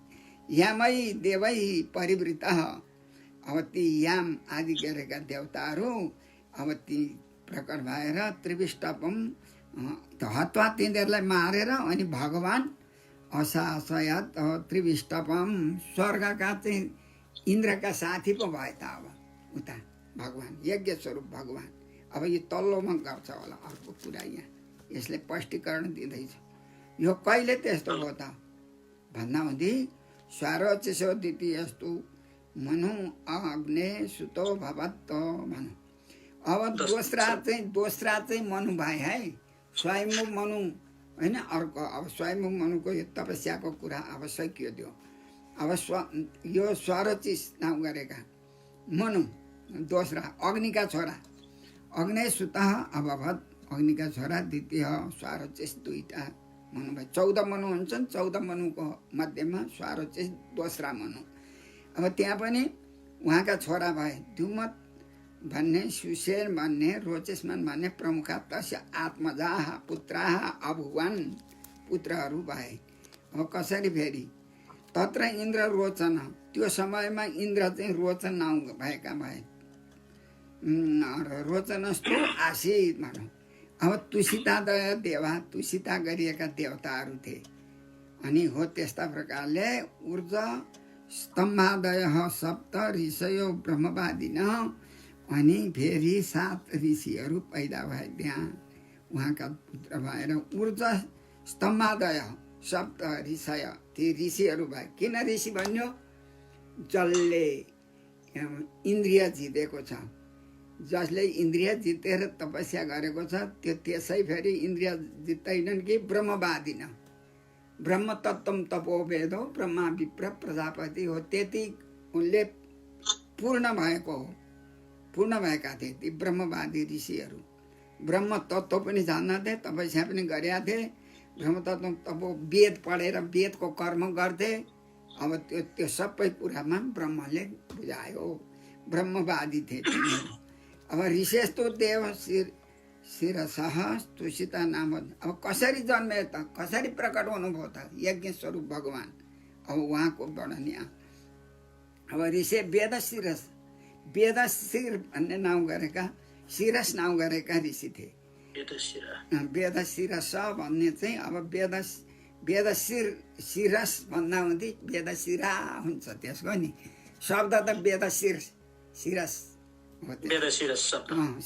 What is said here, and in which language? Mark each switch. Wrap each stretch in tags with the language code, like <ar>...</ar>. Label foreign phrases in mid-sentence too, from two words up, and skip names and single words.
<sa>यामै देवै परिवृत,</sa> <ne>अब ती याम आदि गरेका देवताहरू अब ती प्रकट भएर</ne> <sa>त्रिविष्टपम हत्वा,</sa> <ne>तिनीहरूलाई मारेर अनि भगवान</ne> <sa>असासयत त्रिविष्टपम,</sa> <ne>स्वर्गका चाहिँ इन्द्रका साथी पो भए त अब उता भगवान, यज्ञ स्वरूप भगवान। अब यो तल्लोमा गर्छ होला अर्को कुरा, यहाँ यसले स्पष्टीकरण दिँदैछ। यो कहिले त्यस्तो हो त भन्दा हुँदी</ne> <sa>स्वारोचिसो द्वितीयस्तु मनु अग्ने सुतो भवत</sa> <ne>भनौँ। अब दोस्रा चाहिँ मनु भाइ है, स्वयम्भू मनु होइन अर्को। अब स्वयम्भू मनुको यो तपस्याको कुरा अब सकियो त्यो। अब यो स्वारोचिस नाम गरेका मनु दोस्रा अग्निका छोरा,</ne> <sa>अग्ने सुतः अभवत,</sa> <ne>अग्निका छोरा द्वितीय स्वारोचिस, दुईटा मनु भाइ 14 मनु हुन्छन्। 14 मनुको मध्येमा स्वारोचिस दोस्रा मनु। अब त्यहाँ पनि उहाँका छोरा भए द्युमत भन्ने, सुसेन भन्ने, रोचेसमान भन्ने प्रमुख,</ne> <sa>तस्य आत्मजा पुत्राः अभुवन,</sa> <ne>पुत्रहरू भए। अब कसरी फेरि तत्र इन्द्र रोचन, त्यो समयमा इन्द्र चाहिँ रोचन नाउँ भएका भए,</ne> <sa>रोचनस्तु आसीत्</sa> <ne>भनौँ। अब</ne> <sa>तुषितादय देवा,</sa> <ne>तुषिता गरिएका देवताहरू थिए। अनि हो त्यस्ता प्रकारले</ne> <sa>ऊर्जा स्तम्भादय सप्त ऋषयो ब्रह्मवादिन,</sa> <ne>अनि फेरि 7 ऋषिहरू पैदा भए त्यहाँ उहाँका पुत्र भएर।</ne> <sa>ऊर्जा स्तम्भादय सप्त ऋषय,</sa> <ne>ती ऋषिहरू भए। किन ऋषि भन्यो? जसले इन्द्रिय जितेको छ, जसले इन्द्रिय जितेर तपस्या गरेको छ, त्यो त्यसै फेरि इन्द्रिय जित्दैनन् कि ब्रह्मवादिन।</ne> <sa>ब्रह्म तत्त्वम तपोवेदो ब्रह्मा विप्र प्रजापति</sa> <ne>हो, त्यति उनले पूर्ण भएको हो, पूर्ण भएका थिए ती ब्रह्मवादी ऋषिहरू। ब्रह्म तत्त्व पनि जान्थे, तपस्या पनि गरेका थिए। ब्रह्म तत्त्व तपो वेद पढेर वेदको कर्म गर्थे। अब त्यो सबै कुरामा ब्रह्मले बुझायो, ब्रह्मवादी थिए तिनीहरू।</ne> <sa>अब ऋषेस्तु देव शिरसः तुषिता नाम।</sa> <ne>अब कसरी जन्मे त, कसरी प्रकट हुनुभयो त? यज्ञ स्वरूप भगवान। अब उहाँको वर्णन यहाँ। अब</ne> <sa>ऋषे वेद शिरस,</sa> <ne>वेद शिर भन्ने नाउँ गरेका, शिरस नाउँ गरेका ऋषि थिए। वेद शिरस भन्ने चाहिँ अब वेद शिरस भन्दा हुँदै वेद शिरा हुन्छ त्यसको नि शब्द त वेद शिरस हो।</ne>